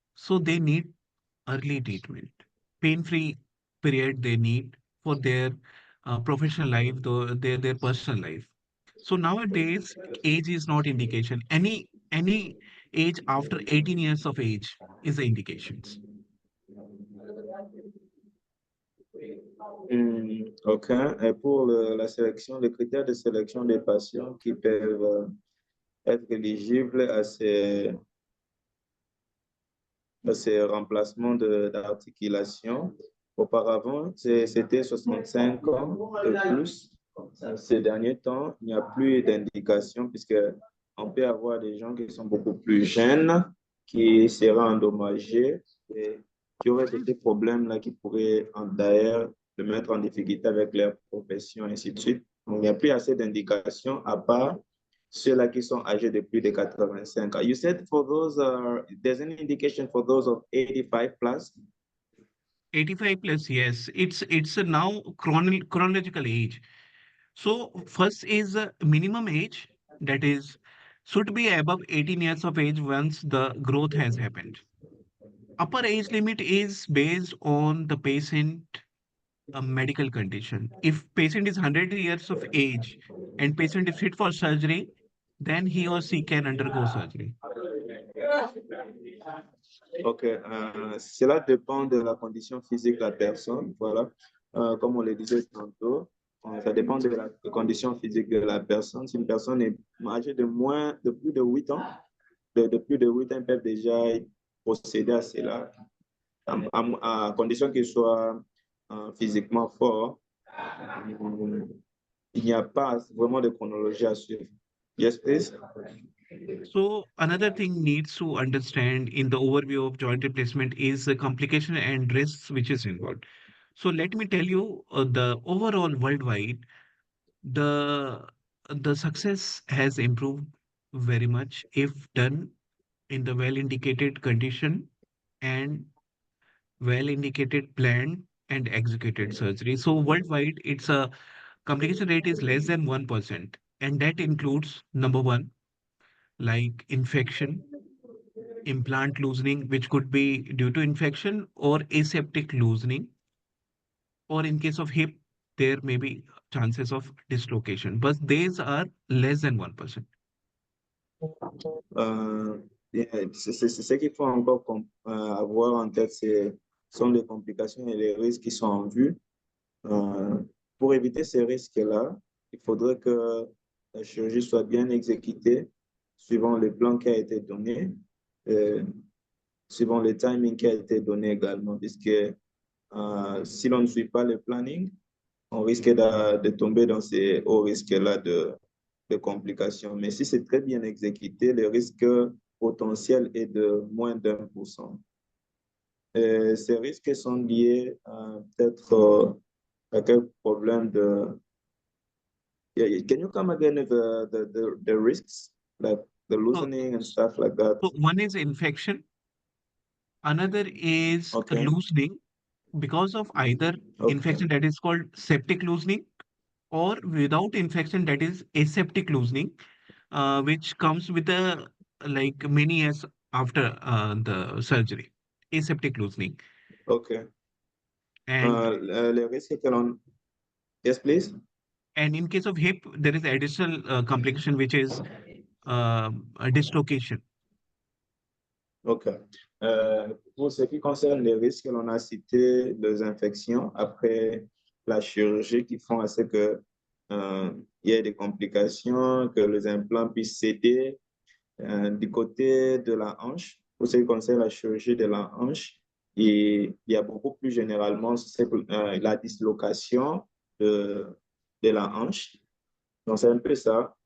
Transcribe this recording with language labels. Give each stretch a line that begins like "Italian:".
English: So they need early treatment, pain-free period they need for their professional life, though their personal life. So nowadays, age is not indication. Any age after 18 years of age is the indications. OK.
French: Et pour la sélection, les critères de sélection des patients qui peuvent être éligibles à ces remplacements d'articulation. Auparavant, c'était 65 ans et plus. Ces derniers temps, il n'y a plus d'indication puisque on peut avoir des gens qui sont beaucoup plus jeunes, qui seraient endommagés et qui auraient des problèmes là qui pourraient d'ailleurs le mettre en difficulté avec leur profession, et ainsi de suite. Donc, il n'y a plus assez d'indications à part ceux-là qui sont âgés de plus de 85 ans.
English: You said for those, there's an indication for those of 85 plus. 85 plus, yes, it's a now chronological age. So first is minimum age, that is should be above 18 years of age once the growth has happened. Upper age limit is based on the patient medical condition. If patient is 100 years of age and patient is fit for surgery, then he or she can undergo surgery. OK.
French: Cela dépend de la condition physique de la personne. Voilà. Comme on le disait tantôt, ça dépend de la condition physique de la personne. Si une personne est âgée de plus de 8 ans, de plus de 8 ans, ils peuvent déjà procéder à cela, à condition qu'il soit physiquement fort. Il n'y a pas vraiment de chronologie à suivre.
English: Yes, please. So another thing needs to understand in the overview of joint replacement is the complication and risks which is involved. So let me tell you the overall worldwide, the the success has improved very much if done in the well indicated condition and well indicated planned and executed surgery. So worldwide, its a complication rate is less than 1%, and that includes number one, like infection, implant loosening, which could be due to infection or aseptic loosening, or in case of hip, there may be chances of dislocation, but these are less than 1%. Euh,
French: c'est ce qu'il faut encore avoir en tête, sont les complications et les risques qui sont en vue. Euh, pour éviter ces risques-là, il faudrait que la chirurgie soit bien exécutée suivant le plan qui a été donné, euh, suivant le timing qui a été donné également, puisque si l'on ne suit pas le planning, on risque de tomber dans ces hauts risques-là de complications. Mais si c'est très bien exécuté, le risque potentiel est de moins d'1%. Ces risques sont liés peut-être à quel problème de...
English: Can you come again with the risks, like the So, loosening and stuff like that? so one is infection, another is Okay, loosening because of either okay, infection that is called septic loosening or without infection that is aseptic loosening, which comes with a like many years after the surgery, aseptic loosening. okay. And
French: Les risques que l'on...
English: Yes, please. in case of hip, there is additional complication which is a dislocation. OK.
French: Pour ce qui concerne les risques, l'on a cité les infections après la chirurgie qui font à ce que il y ait des complications, que les implants puissent céder. Du côté de la hanche, pour ce qui concerne la chirurgie de la hanche, il y a beaucoup plus généralement la dislocation de, de la hanche. Donc, c'est un peu ça.